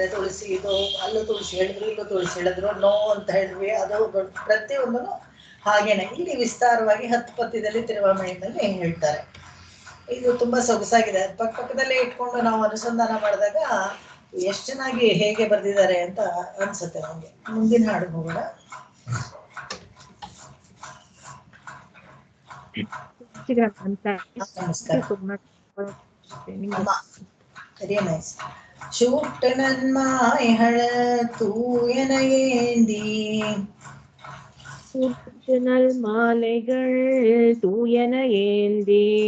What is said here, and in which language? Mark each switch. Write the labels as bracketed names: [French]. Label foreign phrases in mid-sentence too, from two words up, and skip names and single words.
[Kannada] ತುಳಸಿ ಇದು ಅಲ್ಲೂ ತುಳಸಿ ಹೇಳಿದ್ರು, ಇಲ್ಲೂ ತುಳಸಿ ಹೇಳಿದ್ರು, ನೋ ಅಂತ ಹೇಳಿದ್ವಿ, ಅದು ಪ್ರತಿಯೊಂದನ್ನು ಹಾಗೇನೆ ಇಲ್ಲಿ ವಿಸ್ತಾರವಾಗಿ 10 ಪದ್ಯದಲ್ಲಿ ತಿರುವಾಮಣಿನಲ್ಲಿ ಹೇಳ್ತಾರೆ. ಇದು ತುಂಬಾ ಸೊಗಸಾಗಿದೆ. ಪಕ್ಕದಲ್ಲೇ ಇಟ್ಕೊಂಡು ನಾವು ಅನುಸಂಧಾನ ಮಾಡಿದಾಗ ಎಷ್ಟು ಚೆನ್ನಾಗಿ ಹೇಗೆ ಬರ್ದಿದ್ದಾರೆ ಅಂತ ಅನ್ಸುತ್ತೆ ನಮ್ಗೆ. ಮುಂದಿನ ಹಾಡು ಹೋಗೋಣ. [Tamil] சூட்ட நன்மாய்கள தூயன ஏந்தி சூட்டு நல் மாலைகள் தூயன ஏந்தி